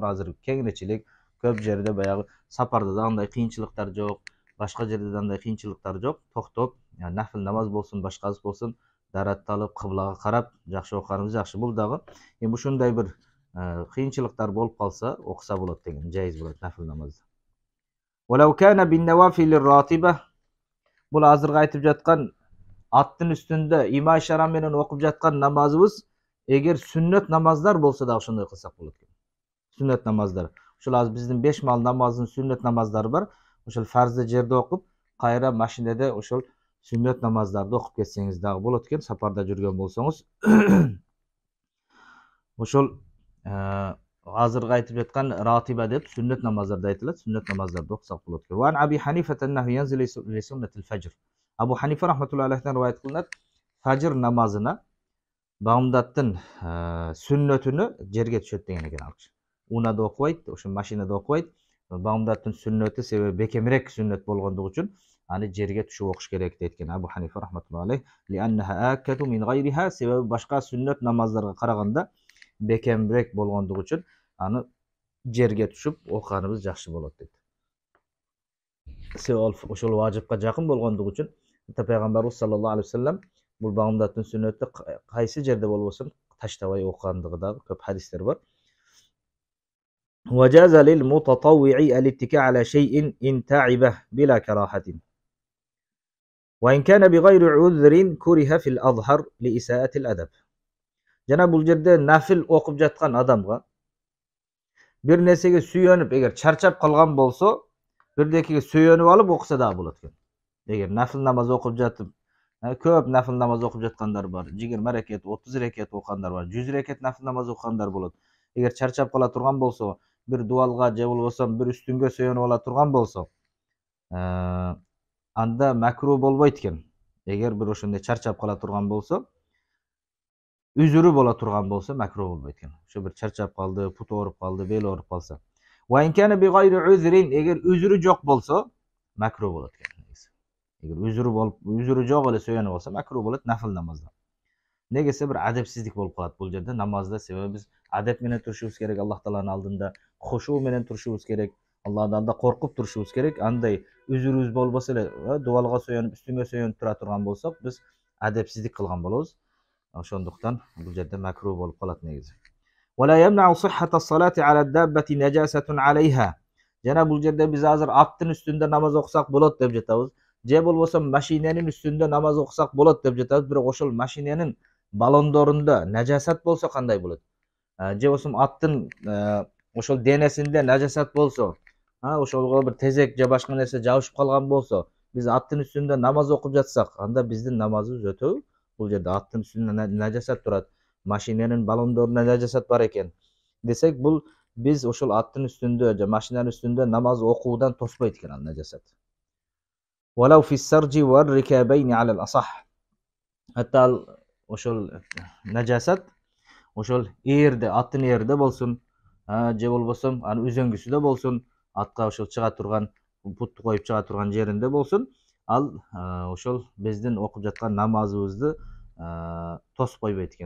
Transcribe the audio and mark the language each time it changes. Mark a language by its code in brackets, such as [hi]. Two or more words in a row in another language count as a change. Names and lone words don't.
[ky] Азыр кеңиречилик, көп жерде баягы сапарда да андай кыйынчылыктар жок, башка жерде да андай кыйынчылыктар жок. Токтоп, нафил намаз болсун, башкасы болсун, даратталып кыблага карап жакшы окуганыбыз жакшы. Бул дагы эми ушундай бир кыйынчылыктар болуп калса, окуса болот деген, жайыз болот нафил намазды. [ar] ولو كان بالنوافل الراتبة, [ky] бул азыркы айтып жаткан аттын үстүндө има ишара менен окуп жаткан намазыбыз эгер сүннөт намаздар болсо да ошондой кылсак болот экен. Сүннөт намаздар. Ошол азыр биздин 5 мал намазынын сүннөт намаздары бар. Ошол фарзды жерде окуп, кайра машинеде ошол сүннөт намаздарды окуп кетсеңиз дагы болот экен, сапарда жүргөн болсоңуз. Ошол азыркы айтып жаткан ратиба деп сүннөт намаздарды айтылат, сүннөт намаздарды окусак болот экен. [ar] وأبي حنيفة أنه ينزل لسنة الفجر. [ky] Абу Ханифа рахматуллахи алейхтен риваят кылынат, фажр намазына Багымдаттын сүннөтүнө жерге түшөт деген экен ал киши. Унада окубайт, ошо машинада окубайт. Багымдаттын сүннөтү себеби бекемирээк сүннөт болгондугу үчүн аны жерге түшүп окуш керек дейт Абу Ханифа [ar] رحمة الله عليه. لأنها آكد من غيرها, [ky] себеби башка сүннөт намаздарга караганда бекемирээк болгондугу үчүн аны жерге түшүп окуганыбыз жакшы болот дейт. Себеби ошол важипка жакын болгондугу үчүн Пайгамбарыбыз [ar] صلى الله عليه وسلم [ky] бул багымдаттын сүннөтү кайсы жерде болбосун таштабай окугандыгы дагы көп хадистер бар. [ar] وجاز للمتطوع الاتكاء على شيء إن تعب بلا كراهة وإن كان بغير عذر كره في الأظهر لإساءة الأدب. [ky] Жана бул жерде нафил окуп жаткан адамга бир нерсеге сүйөнүп, эгер чарчап калган болсо, бирдекеге сүйөнүп алып окуса дагы болот экен. Эгер нафил намаз окуп жатып, көп нафил намаз окуп жаткандар бар. 20 рекет, 30 рекет окугандар бар. 100 рекет нафил намаз окугандар болот. Эгер чарчап кала турган болсо, бир дуалга же болбосо бир үстүнгө сүйөнүп ала турган болсо, анда макру болбойт экен. Эгер бир ошондой чарчап кала турган болсо, үзүрү боло турган болсо макру болбойт экен. Ошо бир чарчап калды, пут ооруп калды, бел ооруп калса. [ar] وإن كان بغير عذر, [ky] эгер үзүрү жок болсо, макру болот экен. Эгер үзүрү жок эле сүйөнүп алса, макру болот нафил намазда. Негесе бир адепсиздик болуп калат бул жерде намазда, себеби биз адеп менен турушубуз керек, Аллах Тааланын алдында хушуу менен турушубуз керек, Аллахдан да коркуп турушубуз керек. Андай үзүрүбүз болбосо эле, дуалга сүйөнүп, үстүнгө сүйөнүп тура турган болсок, биз адепсиздик кылган болобуз. Ошондуктан бул жерде макру болуп калат негизи. [ar] ولا يمنع صحة الصلاة على الدابة نجاسة عليها. [ky] Жана бул жерде биз азыр аттын үстүндө намаз окусак болот деп жатабыз. Же болбосо машиненин үстүндө намаз окусак болот деп жатабыз. Бирок ошол машиненин балондорунда нажасат болсо кандай болот? Же болбосо аттын ошол денесинде нажасат болсо, ошолго бир тезек же башка нерсе жабышып калган болсо, биз аттын үстүндө намаз окуп жатсак, анда биздин намазыбыз өтөбү? Бул жерде аттын үстүндө нажасат турат, машиненин балондорунда нажасат бар экен десек, бул биз ошол аттын үстүндө же машинанын үстүндө намаз окуудан тоспойт экен ал нажасат. [ar] ولو في السرج والركابين على الأصح. حتى ال [ky] ошол najasat ошол ээрде, аттын ээрде болсун, же болбосо анын үзөңгүсүдө болсун, атка ошол чыга турган, путту коюп чыга турган жеринде болсун, ал ошол биздин окуп жаткан намазыбызды тосуп койбойт экен.